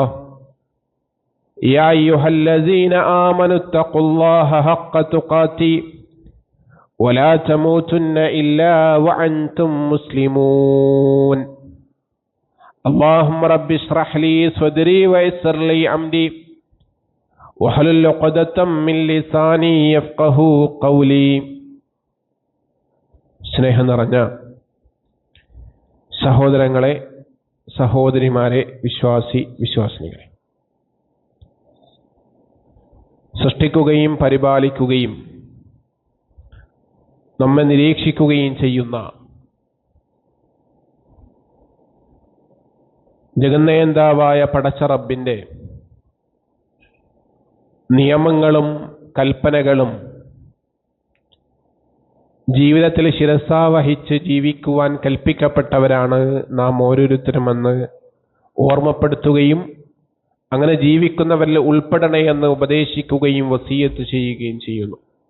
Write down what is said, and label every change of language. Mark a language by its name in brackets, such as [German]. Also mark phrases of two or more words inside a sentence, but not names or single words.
[Arabic] يا أيها الذين آمنوا اتقوا الله حق تقاته ولا تموتن إلا وأنتم مسلمون. اللهم رب اشرح لي صدري ويسر لي أمري واحلل عقدة من لساني يفقهوا قولي. [Malayalam] സ്നേഹം നിറഞ്ഞ സഹോദരങ്ങളെ, സഹോദരിമാരെ, വിശ്വാസിനികളെ, സൃഷ്ടിക്കുകയും പരിപാലിക്കുകയും നമ്മെ നിരീക്ഷിക്കുകയും ചെയ്യുന്ന ജഗന്നേന്താവായ പടച്ച റബ്ബിന്റെ നിയമങ്ങളും കൽപ്പനകളും ജീവിതത്തിൽ ശിരസാവഹിച്ച് ജീവിക്കുവാൻ കൽപ്പിക്കപ്പെട്ടവരാണ് നാം ഓരോരുത്തരുമെന്ന് ഓർമ്മപ്പെടുത്തുകയും അങ്ങനെ ജീവിക്കുന്നവരിൽ ഉൾപ്പെടണേ എന്ന് ഉപദേശിക്കുകയും വസിയത്ത് ചെയ്യുകയും ചെയ്യുന്നു.